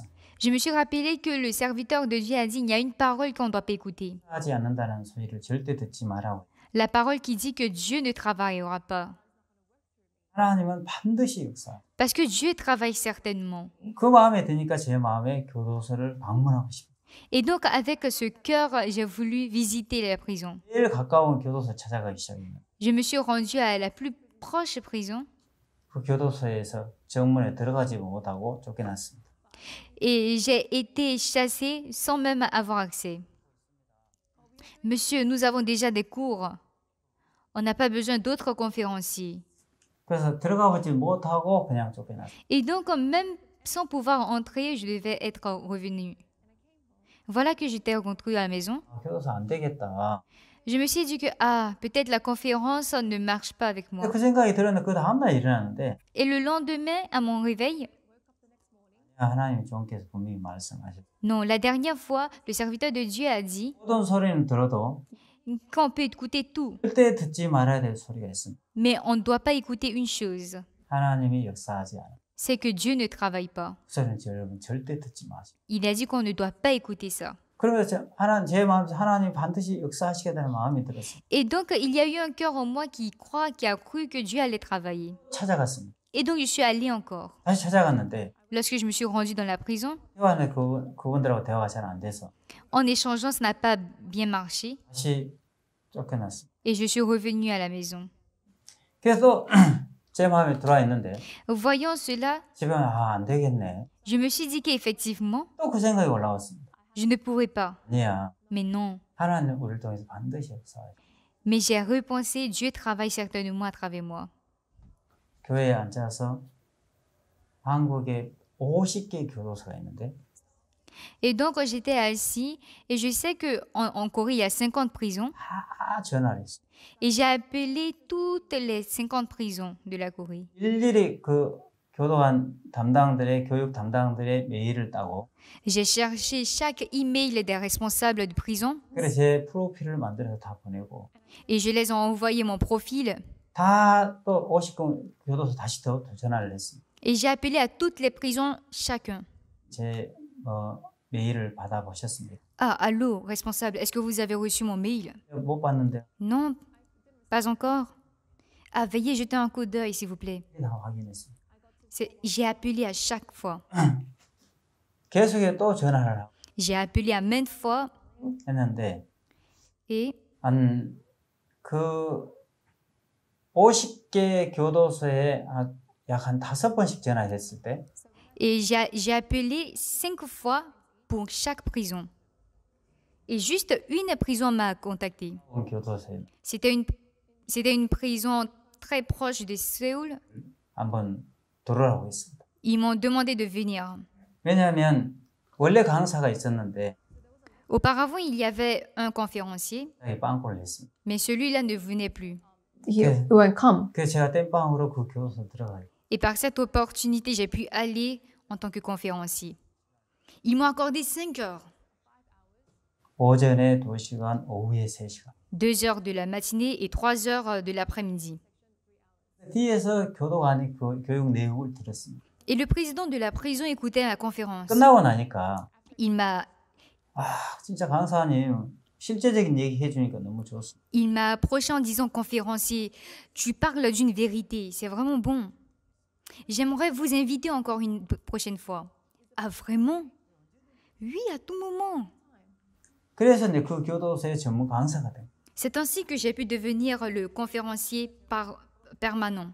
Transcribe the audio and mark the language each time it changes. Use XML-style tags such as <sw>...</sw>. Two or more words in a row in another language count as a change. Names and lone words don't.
<fr>je me suis rappelé que le serviteur de Dieu a dit il y a une parole qu'on ne doit pas écouter.</fr> <ko>하지 않는다는 소리를 절대 듣지 말라고.</ko> <fr>La parole qui dit que Dieu ne travaillera pas.</fr> <ko>하나님은 반드시 역사.</ko> <fr>Parce que Dieu travaille certainement.</fr> <ko>그 마음에 드니까 제 마음에 교도소를 방문하고 싶어.</ko> <fr>Et donc, avec ce cœur, j'ai voulu visiter la prison.</fr> <ko>제일 가까운 교도소 찾아가기 시작했어요.</ko> <fr>Je me suis rendue à la plus proche prison</fr> <ko>그 교도소에서 정문에 들어가지 못하고 쫓겨났습니다.</ko> <fr>et j'ai été chassée sans même avoir accès. Monsieur, nous avons déjà des cours. On n'a pas besoin d'autres conférenciers.</fr> <ko>그래서 들어가보지 못하고 그냥 쫓겨났어요.</ko> <fr>Et donc, même sans pouvoir entrer, je devais être revenue. Voilà que j'étais rentrée à la maison.</fr> <ko>교도소 안 되겠다.</ko> <fr>Je me suis dit que, peut-être la conférence ne marche pas avec moi.</fr> <ko>그 생각이 들었는데 그 다음날 일어났는데</ko> <fr>Et le lendemain, à mon réveil,</fr> <ko>하나님 주께서 분명히 말씀하셨어요.</ko> <fr>non, la dernière fois, le serviteur de Dieu a dit</fr> <ko>모든 소리는 들어도</ko> <fr>qu'on peut écouter tout,</fr> <ko>절대 듣지 말아야 될 소리가 있습니다.</ko> <fr>mais on ne doit pas écouter une chose,</fr> <ko>하나님이 역사하지 않아요.</ko> <fr>c'est que Dieu ne travaille pas.</fr> <ko>그 소리는 여러분 절대 듣지 마세요.</ko> <fr>Il a dit qu'on ne doit pas écouter ça.</fr> <ko>그러면서 제 마음에서 하나님 반드시 역사하시겠다는 마음이 들었어요.</ko> <fr>Et donc, il y a eu un cœur en moi qui a cru que Dieu allait travailler.</fr> <ko>찾아갔습니다.</ko> <fr>Et donc, je suis allée encore.</fr> <ko>다시 찾아갔는데</ko> <fr>Lorsque je me suis rendue dans la prison,</fr> <ko>대화는 그분들하고 대화가 잘 안 돼서</ko> <fr>en échangeant, ça n'a pas bien marché.</fr> <ko>다시 쫓겨났어요.</ko> <fr>Et je suis revenue à la maison.</fr> <ko>그래서 제 마음에 들어와 있는데</ko> <fr>Voyant cela,</fr> <ko>집에 안 되겠네.</ko> <fr>je me suis dit qu'effectivement,</fr> <ko>또 그 생각이 올라왔습니다.</ko> <fr>je ne pourrais pas.</fr> <ko>아니야.</ko> <fr>Mais non.</fr> <ko>하나님 우리를 통해서 반드시 역사해요.</ko> <fr>Mais j'ai repensé, Dieu travaille certainement à travers moi.</fr> <ko>교회에 앉아서 한국에 50개 교도소가 있는데</ko> <fr>Et donc, j'étais assis et je sais qu'en Corée, il y a 50 prisons.</fr> <ko>다 전화를 했어요.</ko> <fr>Et j'ai appelé toutes les 50 prisons de la Corée.</fr> <ko>일일이 그 교도관 담당들의 교육 담당들의 메일을 따고</ko> <fr>J'ai cherché chaque email des responsables de prison</fr> <ko>그래서 제 프로필을 만들어서 다 보내고</ko> <fr>et je les ai envoyé mon profil.</fr> <ko>다 또 50개 교도소 다시 더 전화를 했습니다.</ko> <fr>Et j'ai appelé à toutes les prisons chacun.</fr> <ko>제 메일을 받아보셨습니까?</ko> <fr>Ah, allô, responsable, est-ce que vous avez reçu mon mail? 못 봤는데 Non, pas encore. Ah, veuillez jeter un coup d'œil, s'il vous plaît.</fr> <ko>다 확인했습니다.</ko> <fr>J'ai appelé à chaque fois.</fr> <ko>계속해 또 전화를 하고</ko> <fr>J'ai appelé à maintes fois</fr> <ko>했는데</ko> <fr>et</fr> <ko>한 그 50개 교도소에 약 한 5번씩 전화했을 때</ko> <fr>j'ai appelé 5 fois pour chaque prison. Et juste une prison m'a contacté.</fr> <ko>그 교도소에</ko> <fr>C'était une prison très proche de Séoul.</fr> <ko>한번 들어오라고 했습니다.</ko> <fr>Ils m'ont demandé de venir.</fr> <ko>왜냐하면 원래 강사가 있었는데</ko> <fr>Auparavant, il y avait un conférencier,</fr> <ko>빵꾸를 했습니다.</ko> <fr>mais celui-là ne venait plus.</fr> <en>He Okay. won't come.</en> <ko>그래서 제가 땜빵으로 그 교도소 들어가요.</ko> <fr>Et par cette opportunité, j'ai pu aller en tant que conférencier. Ils m'ont accordé 5 heures.</fr> <ko>오전에 2시간, 오후에 3시간.</ko> <fr>2 heures de la matinée et 3 heures de l'après-midi.</fr> <ko>뒤에서 교도관이 그 교육 내용을 들었습니다.</ko> <fr>Et le président de la prison écoutait la conférence.</fr> <ko>끝나고 나니까</ko> <fr>Il m'a</fr> <ko>진짜 강사님 실제적인 얘기 해주니까 너무 좋습니다.</ko> <fr>Il m'a approché en disant, conférencier, tu parles d'une vérité, c'est vraiment bon. J'aimerais vous inviter encore une prochaine fois. Ah, vraiment? Oui, à tout moment.</fr> <ko>그래서 이제 그 교도소의 전문 강사가 된 거예요.</ko> <fr>C'est ainsi que j'ai pu devenir le conférencier permanent.</fr>